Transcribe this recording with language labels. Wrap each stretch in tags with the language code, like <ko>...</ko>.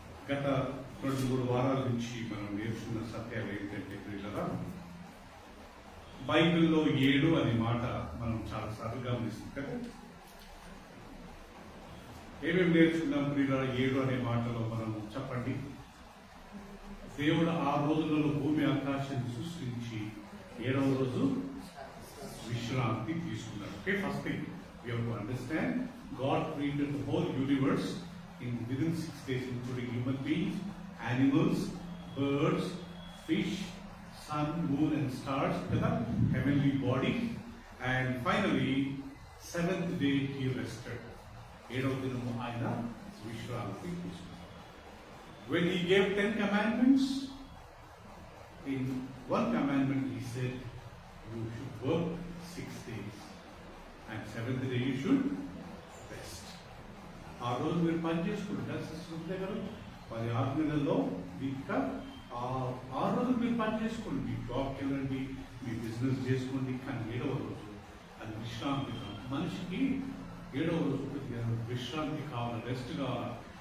<te>గత 2-3 వారాల నుంచి మనం నేర్చుకున్న సత్యాలు ఏంటంటే, ప్రియులారా, బైబిల్లో 7 అనే మాట మనం చాలాసార్లు గమనిస్తాం కదా. ఏమేమి నేర్చుకున్నాం ప్రియులారా? 7 అనే మాటలో మనం చెప్పండి. దేవుడు 6 రోజులలో భూమి ఆకాశాన్ని సృష్టించి 7వ రోజు విశ్రాంతి తీసుకున్నాడు.</te> <en>Okay, first thing we have to understand God created the whole universe within 6 days, including human beings, animals, birds, fish, sun, moon and stars, heavenly body, and finally 7th day he rested.</en> <te>7వ దినము ఆయన విశ్రాంతి తీసుకున్నాడు.</te> <en>When he gave 10 commandments, in one commandment he said, you should work 6 days and 7th day you should rest.</en> <te>ఆ రోజు మీరు పని చేసుకుంటారు సిస్టర్ గారు, 10 ఆజ్ఞలలో ఇంకా 6 రోజులు మీరు పని చేసుకోండి, మీ జాబ్కి వెళ్ళండి, మీ బిజినెస్ చేసుకోండి. కానీ 7వ రోజు అది విశ్రాంతి కావాలి. మనిషికి 7వ రోజు విశ్రాంతి కావాలి, రెస్ట్ కావాలి.</te>